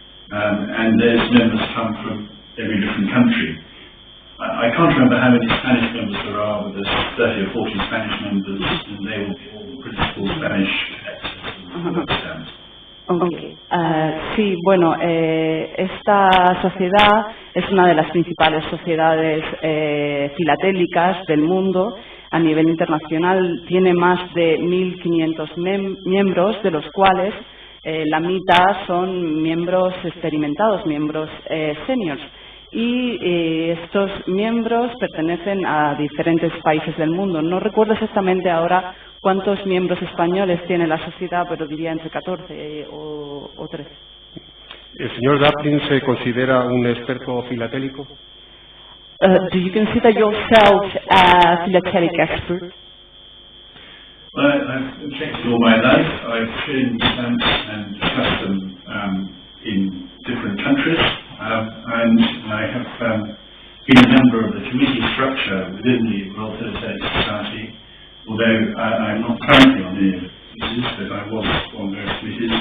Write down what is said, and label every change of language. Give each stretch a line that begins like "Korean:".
English: And those members come from every different country. I can't remember how many Spanish members there are, but there's 30 or 40 Spanish members, and they will be all the principal Spanish collectors. Okay.
Spanish: Sí, bueno, esta sociedad es una de las principales sociedades filatélicas del mundo. A nivel internacional tiene más de 1.500 miembros, de los cuales la mitad son miembros experimentados, miembros seniors. Y estos miembros pertenecen a diferentes países del mundo. No recuerdo exactamente ahora cuántos miembros españoles tiene la sociedad, pero diría entre 14 o 13. ¿El señor Dublin se considera un experto filatélico?
English: Do you consider yourself a philatelic expert? Well, I've collected all my life. I've shown stamps and discussed them in different countries, and I have been a member of the committee structure within the Royal Philatelic Society, although I'm not currently on any of the committees, but I was on those committees.